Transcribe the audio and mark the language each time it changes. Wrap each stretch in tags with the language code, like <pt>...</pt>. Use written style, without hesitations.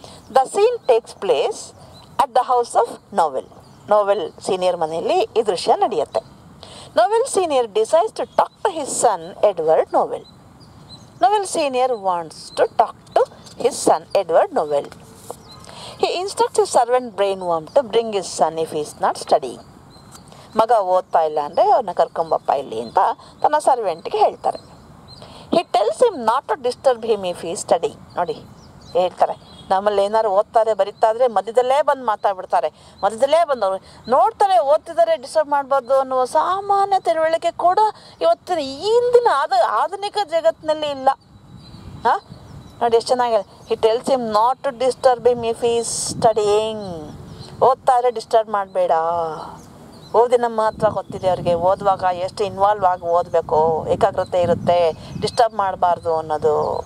<en>The scene takes place at the house of Novel Senior</en> <kn>ಮನೆಯಲ್ಲಿ ಈ ದೃಶ್ಯ ನಡೆಯುತ್ತೆ.</kn> <en>Novel Senior decides to talk to his son Edward Novel. Novel Senior wants to talk to his son Edward Novel. He instructs his servant Brainworm to bring his son if he is not studying.</en> <kn>ಮಗ ಓದ್ತಾ ಇಲ್ಲ ಅಂದರೆ ಅವ್ರನ್ನ ಕರ್ಕೊಂಬಪ್ಪ ಇಲ್ಲಿ ಅಂತ ತನ್ನ ಸರ್ವೆಂಟ್ಗೆ ಹೇಳ್ತಾರೆ.</kn> <en>He tells him not to disturb him if he is studying.</en> <kn>ನೋಡಿ ಹೇಳ್ತಾರೆ, ನಮ್ಮಲ್ಲಿ ಏನಾದ್ರು ಓದ್ತಾರೆ ಬರೀತಾದ್ರೆ ಮಧ್ಯದಲ್ಲೇ ಬಂದು ಮಾತಾಡ್ಬಿಡ್ತಾರೆ. ಮಧ್ಯದಲ್ಲೇ ಬಂದವರು ನೋಡ್ತಾರೆ ಓದ್ತಿದ್ದಾರೆ, ಡಿಸ್ಟರ್ಬ್ ಮಾಡಬಾರ್ದು ಅನ್ನುವ ಸಾಮಾನ್ಯ ತಿಳುವಳಿಕೆ ಕೂಡ ಇವತ್ತಿನ ಇಂದಿನ ಆಧುನಿಕ ಜಗತ್ತಿನಲ್ಲಿ ಇಲ್ಲ. ಹಾಂ ನೋಡಿ ಎಷ್ಟು ಚೆನ್ನಾಗಿದೆ.</kn> <en>He tells him not to disturb him if he is studying.</en> <kn>ಓದ್ತಾ ಇದ್ರೆ ಡಿಸ್ಟರ್ಬ್ ಮಾಡಬೇಡ. ಓದಿನ ಮಹತ್ವ ಗೊತ್ತಿದೆ ಅವ್ರಿಗೆ. ಓದುವಾಗ ಎಷ್ಟು ಇನ್ವಾಲ್ವ್ ಆಗಿ ಓದಬೇಕು, ಏಕಾಗ್ರತೆ ಇರುತ್ತೆ, ಡಿಸ್ಟರ್ಬ್ ಮಾಡಬಾರ್ದು ಅನ್ನೋದು.</kn>